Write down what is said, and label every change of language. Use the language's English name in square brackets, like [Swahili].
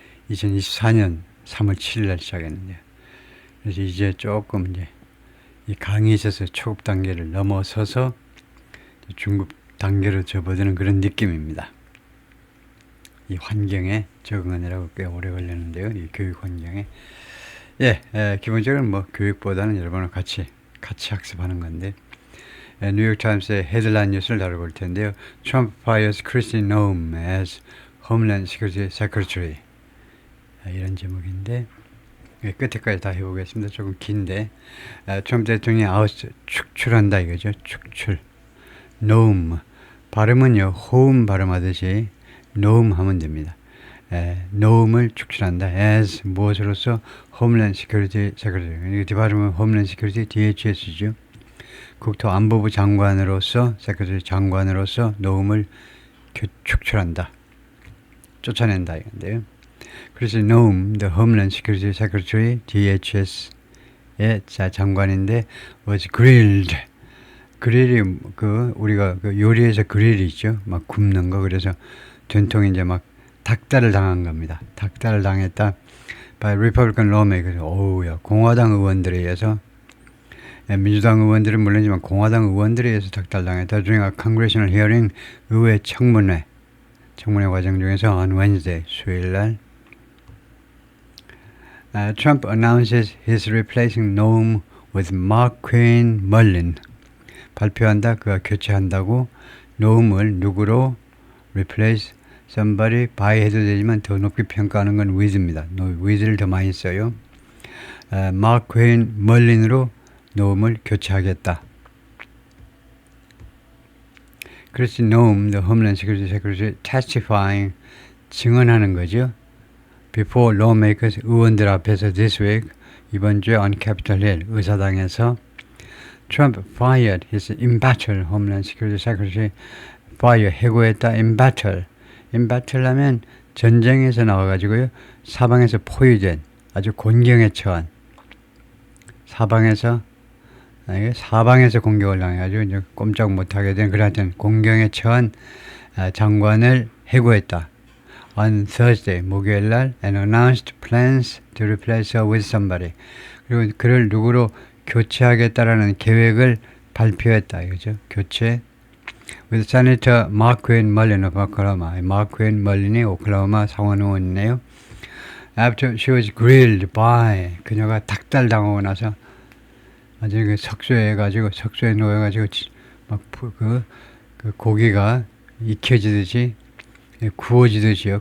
[Korean] 2024년 3월 7일 날 시작했는데, 그래서 이제 조금 이제 이 강의에 있어서 초급 단계를 넘어서서 중급 단계로 접어드는 그런 느낌입니다. 이 환경에 적응하느라고 꽤 오래 걸렸는데요. 이 교육 환경에. 예, 기본적으로 뭐 교육보다는 여러분과 같이 학습하는 건데, 뉴욕 타임스의 헤드라인 뉴스를 다뤄볼 텐데요. [English] Trump fires Kristi Noem as Homeland Security Secretary. [Korean] 이런 제목인데, 끝에까지 다 해보겠습니다. 조금 긴데, 트럼프 대통령이 축출한다 이거죠. 축출. Noem. 발음은요, 호음 발음하듯이 Noem 하면 됩니다. 노움을 축출한다. [English] as [Korean] 무엇으로서 [English] Homeland Security Secretary. [Korean] 이게 발음은 Homeland Security DHS죠. 국토안보부 장관으로서 세크레터리 장관으로서 노움을 축출한다. 쫓아낸다 이건데요. 그래서 노움, [English] the Homeland Security Secretary [Korean] DHS의 장관인데 [English] was grilled. [Korean] 그릴이 우리가 요리에서 그릴이 있죠. 막 굽는 거. 그래서 전통 이제 막 닭달을 당한 겁니다. 닭달을 당했다. [English] by Republican lawmakers. [Korean] 오우야, 공화당 의원들에 의해서, 민주당 의원들은 물론이지만 공화당 의원들에 의해서 닭달당했다. [English] during a congressional hearing, [Korean] 의회 청문회 과정 중에서 [English] on Wednesday, [Korean] 수요일 날, [English] Trump announces he's replacing Noem with Marquine Mullin. [Korean] 발표한다. 그가 교체한다고. 노움을 누구로 [English] replace somebody by [Korean] 해도 되지만 더 높게 평가하는 건 with입니다. with를 더 많이 써요. Marquine Mullin으로 노움을 교체하겠다. 그래서 노움, [English] the Homeland Security Secretary, testifying, [Korean] 증언하는 거죠. [English] Before lawmakers, [Korean] 의원들 앞에서 [English] this week, [Korean] 이번 주에 [English] on Capitol Hill, [Korean] 의사당에서 [English] Trump fired his embattled Homeland Security Secretary. [Korean] fire, 해고했다. embattle 하면 전쟁에서 나와가지고요. 사방에서 포위된, 아주 곤경에 처한, 사방에서 공격을 당해가지고 이제 꼼짝 못하게 된 그런 곤경에 처한 장관을 해고했다. [English] On Thursday, [Korean] 목요일 날, [English] and announced plans to replace her with somebody. [Korean] 그리고 그를 누구로 교체하겠다라는 계획을 발표했다. 이거죠. 교체. [English] with Senator Marquine Mullin of Oklahoma. [Korean] Marquine Mullin이 오클라호마 상원 의원이네요. [English] After she was grilled by, [Korean] 그녀가 닭달 당하고 나서 완전히 석쇠에 놓여가지고 막 그 고기가 익혀지듯이 구워지듯이요.